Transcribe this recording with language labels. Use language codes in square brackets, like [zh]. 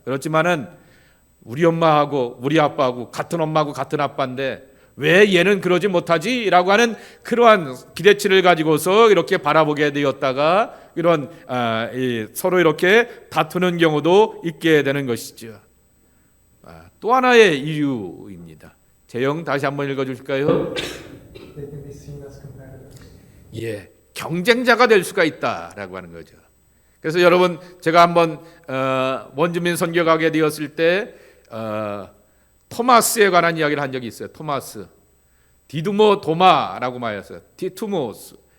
[ko] 그렇지만은 우리 엄마하고 우리 아빠하고 같은 엄마하고 같은 아빠인데 왜 얘는 그러지 못하지? 라고 하는 그러한 기대치를 가지고서 이렇게 바라보게 되었다가 이런 서로 이렇게 다투는 경우도 있게 되는 것이죠. 또 하나의 이유입니다. 재영 다시 한번 읽어주실까요? [en] They can be seen as competitors. [ko] 예, 경쟁자가 될 수가 있다라고 하는 거죠. 그래서 여러분 제가 한번 원주민 선교 가게 되었을 때 토마스에 관한 이야기를 한 적이 있어요. 토마스, 디두모 도마라고 말했어요. 티투모스.